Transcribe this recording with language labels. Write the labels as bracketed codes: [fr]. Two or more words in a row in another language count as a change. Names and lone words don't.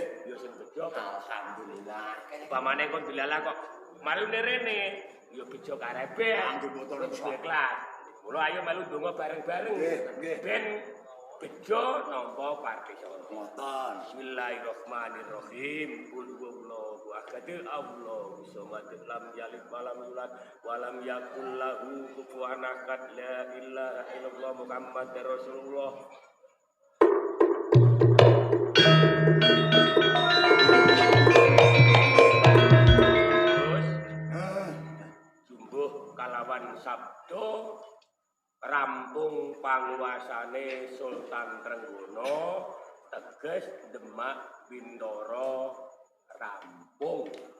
[jv] Yo sing bejo kok. Alhamdulillah. Upamane kok dilalah kok marune rene, yo bejo Karebet. Anggo motor Kudu ikhlas. Mula ayo melu donga bareng-bareng. Nggih, nggih. Ben bejo nampa Parti Soro. Ngoten. [ar] بسم الله الرحمن الرحيم. قل هو الله أحد الله الصمد لم يلد ولم يولد ولم يكن له كفوا أحد لا إله إلا الله محمد رسول الله. [jv] Jumbuh kalawan sabdo rampung panguasane Sultan Trenggono teges Demak Bintoro rampung.